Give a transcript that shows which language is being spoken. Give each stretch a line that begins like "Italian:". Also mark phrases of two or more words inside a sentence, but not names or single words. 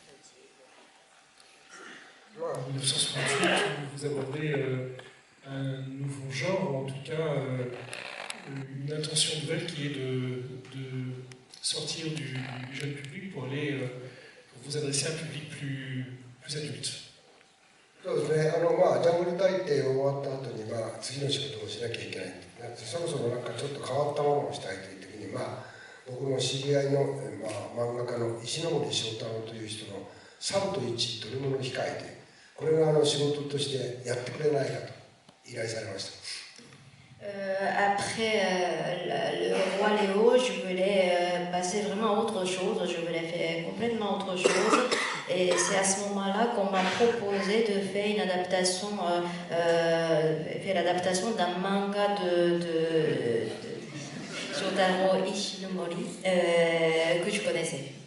French: En 1968, vous abordez un nouveau genre, ou en tout cas une intention nouvelle qui est de sortir du jeune public pour aller pour vous adresser à un public plus adulte.
Japanese: そうですね、ジャングル大帝終わった後に、次の仕事をしなきゃいけない。そろそろなんかちょっと変わったものをしたいという時に、僕の知り合いの、漫画家の石ノ森章太郎という人のサブと1、取り物控えて、これが仕事としてやってくれないかと依頼されました。
French: Après le roi Léo, je voulais passer vraiment à autre chose, je voulais faire complètement autre chose. Et c'est à ce moment-là qu'on m'a proposé de faire une adaptation, l'adaptation d'un manga de Shotaro Ishinomori que je connaissais.